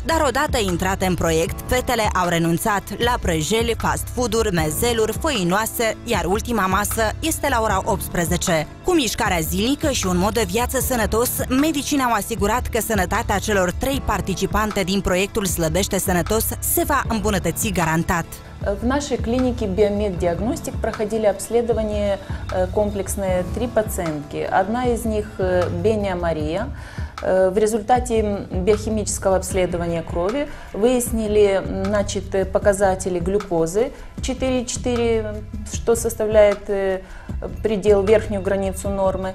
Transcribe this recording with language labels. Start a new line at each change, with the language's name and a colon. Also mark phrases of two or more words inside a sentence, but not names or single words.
Romanian: Dar odată intrate în proiect, fetele au renunțat la prăjeli,
English: fast food-
Romanian: uri, mezeluri, făinoase, iar ultima masă este la ora 18. Cu mișcarea zilnică și un mod de viață sănătos, medicii ne-au asigurat că sănătatea celor 3 participante din proiectul Slăbește Sănătos se va îmbunătăți garantat.
Russian: В нашей клинике Биомед Диагностик проходили обследование комплексные 3 пациентки. Одна из них Беня Мария. В результате биохимического обследования крови выяснили, значит, показатели глюкозы 4,4, что составляет предел, верхнюю границу нормы.